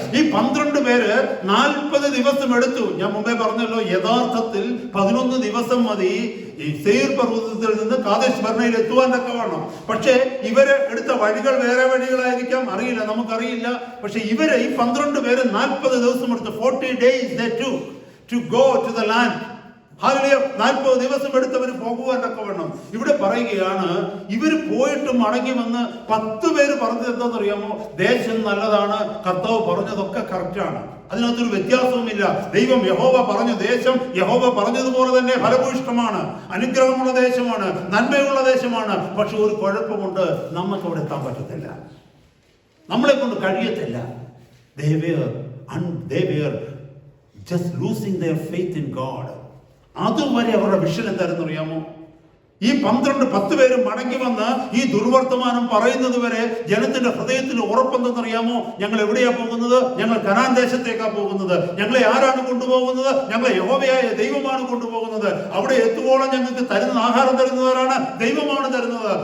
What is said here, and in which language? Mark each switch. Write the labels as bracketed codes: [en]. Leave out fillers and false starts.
[ml] ഈ 12 പേര് 40 ദിവസം എടുത്തു. ഞാൻ മുമ്പേ പറഞ്ഞല്ലോ, യഥാർത്ഥത്തിൽ 11 ദിവസം മതി ഈ സെയീർ പർവ്വതത്തിൽ നിന്ന് കാദേശ് ബർണയിൽ എത്തുവാൻ തക്കവണ്ണം. പക്ഷേ ഇവര് എടുത്ത വഴികൾ വേറെ വഴികളായിരിക്കാം, അറിയില്ല, നമുക്കറിയില്ല. പക്ഷെ ഇവര് ഈ 12 പേര് 40 ദിവസം എടുത്തു. [en] 40 days they took to go to the land. [ml] Hallelujah. 40 ദിവസം എടുത്തവർ പോകുവാൻ തക്കവണ്ണം. ഇവിടെ പറയുകയാണ്, ഇവർ പോയിട്ട് മടങ്ങി വന്ന് 10 പേര് പറഞ്ഞത് എന്താണെന്നറിയാമോ? ദേശം നല്ലതാണ്, കർത്താവ് പറഞ്ഞതൊക്കെ കറക്റ്റാണ്, അതിനകത്തൊരു വ്യത്യാസവുമില്ല. ദൈവം യഹോവ പറഞ്ഞു, ദേശം യഹോവ പറഞ്ഞതുപോലെ തന്നെ ഫലഭൂയിഷ്ഠമാണ്, അനുഗ്രഹമുള്ള ദേശമാണ്, നന്മയുള്ള ദേശമാണ്. പക്ഷെ ഒരു കുഴപ്പമുണ്ട്, നമുക്ക് അവിടെ എത്താൻ പറ്റത്തില്ല, നമ്മളെ കൊണ്ട് കഴിയത്തില്ല. [en] They were just losing their faith in God. [ml] അതുവരെ അവരുടെ വിഷൻ എന്തായിരുന്നു അറിയാമോ? ഈ 10 പേരും മടങ്ങി വന്ന് ഈ ദുർവർത്തമാനം പറയുന്നത് വരെ ജനത്തിന്റെ ഹൃദയത്തിൽ ഉറപ്പെന്തെന്നറിയാമോ? ഞങ്ങൾ എവിടെയാ പോകുന്നത്? ഞങ്ങൾ കനാൻ ദേശത്തേക്കാ പോകുന്നത്. ഞങ്ങളെ ആരാണ് കൊണ്ടുപോകുന്നത്? ഞങ്ങളെ യഹോവയായ ദൈവമാണ് കൊണ്ടുപോകുന്നത്. അവിടെ എത്തുവോളം ഞങ്ങൾക്ക് തരുന്ന ആഹാരം തരുന്നവരാണ്, ദൈവമാണ് തരുന്നത്.